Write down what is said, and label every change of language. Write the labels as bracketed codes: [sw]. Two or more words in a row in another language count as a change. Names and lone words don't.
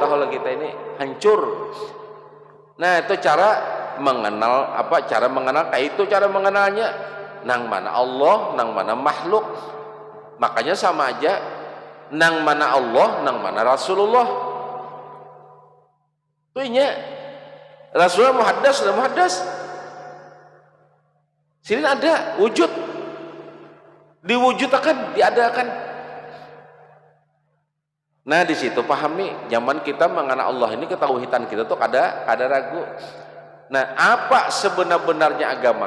[id] Tahu lah kita ini hancur. Nah itu cara mengenal apa? [bjn] Cara mengenal kayak itu cara mengenalnya. Nang mana Allah, nang mana makhluk. [id] Makanya sama aja. [bjn] Nang mana Allah, nang mana Rasulullah. [id] Itu inya. Rasulullah muhaddas, sudah muhaddas. Sini ada wujud, diwujudkan, diadakan. Nah di situ pahami, zaman kita mengenal Allah ini ketauhidan kita tuh ada ragu. Nah apa sebenar-benarnya agama?